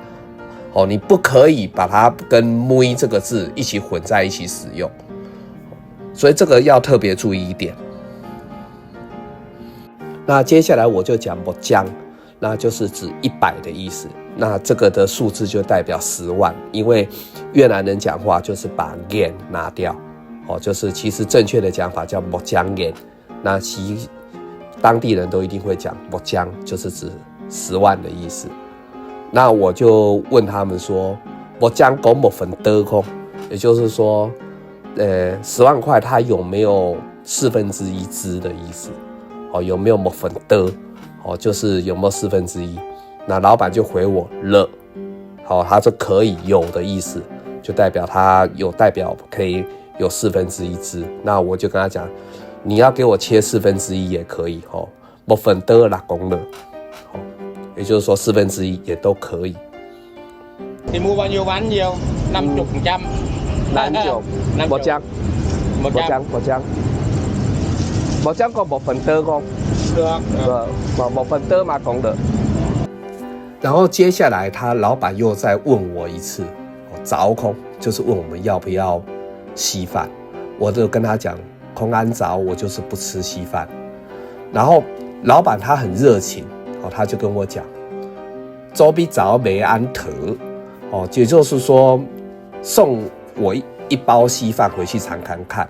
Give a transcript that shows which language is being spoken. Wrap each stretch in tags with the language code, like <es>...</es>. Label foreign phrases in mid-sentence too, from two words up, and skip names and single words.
<zh>你不可以把它跟妹这个字一起混在一起使用，所以这个要特别注意一点。那接下来我就讲莫姜，那就是指100的意思。那这个的数字就代表10万，因为越南人讲话就是把 yen 拿掉，就是其实正确的讲法叫</zh> <vi>một trăm yen，</vi> <zh>那当地人都一定会讲</zh> <vi>một trăm，</vi> <zh>就是指10万的意思。那我就问他们说</zh> <vi>một trăm có một phần tư không，</vi> <zh>也就是说10万块它有没有1/4支的意思，有没有</zh> <vi>một phần tư，</vi> <zh>就是有没有1/4。那老板就回我了，他说可以，有的意思，就代表他有代表可以有1/4支。那我就跟他讲，你要给我切1/4也可以 ，</zh> <vi>một phần tư là cũng được，</vi> <zh>也就是说1/4也都可以。</zh> <vi>Thì mua bao nhiêu bán nhiêu? 50%. 50. Một trăm. Một trăm có một phần tư không? Được. Một phần tư mà cũng được。</vi> <zh>然后接下来他老板又再问我一次，凿空就是问我们要不要稀饭，我就跟他讲空安凿我就是不吃稀饭。然后老板他很热情，他就跟我讲周比凿没安特，也就是说送我一包稀饭回去尝看看。</zh>